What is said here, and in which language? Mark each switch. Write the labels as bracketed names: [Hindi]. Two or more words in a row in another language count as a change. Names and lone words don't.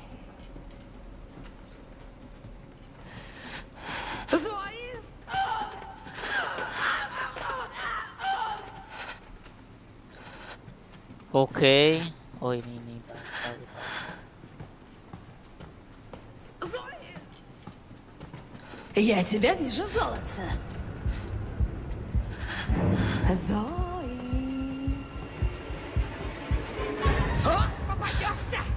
[Russian] Зои! [Hebrew] אוקיי. אוי ניני. [Russian] Зои! Я тебя вижу, золотце. Зои. Ох, попадешься!